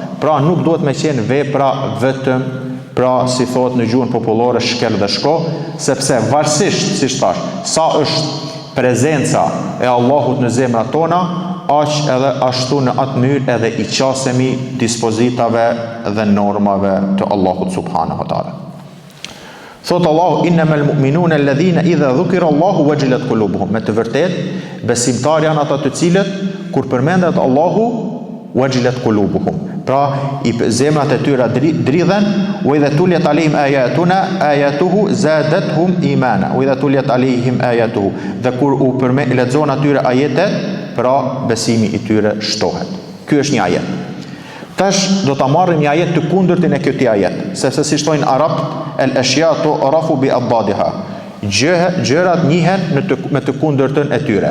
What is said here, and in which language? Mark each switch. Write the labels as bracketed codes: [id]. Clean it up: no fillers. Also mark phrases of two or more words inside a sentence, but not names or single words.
[sq] Pra nuk duhet me qenë vepra vetëm, pra si thot në gjuhën popullore shkel dhe shko, sepse varësisht, si thash, sa është prezenca e Allahut në zemrat tona, aq edhe ashtu në atë mënyrë edhe i qasemi dispozitave dhe normave të Allahut [ar] سبحانه وتعالى. [sq] Thot Allahu [ar] إنما المؤمنون الذين إذا ذكر الله وجلت قلوبهم. [sq] Me të vërtetë, besimtarë janë ata të cilët kur përmendet Allahu [ar] وجلت قلوبهم. [sq] Pra i zemrat e tyre dridhen, [ar] وإذا تليت عليهم آياته زادتهم إيمانا وإذا تليت عليهم آياته. [sq] Dhe kur u lexon atyre ajetet, pra besimi i tyre shtohet. Ky është një ajet. Tash do ta marrim një ajet të kundërtin e këtij ajet, sepse si thojnë arabt, [ar] الأشياء تعرف بأضدادها. [sq] Gjërat njihen me të kundërtën e tyre.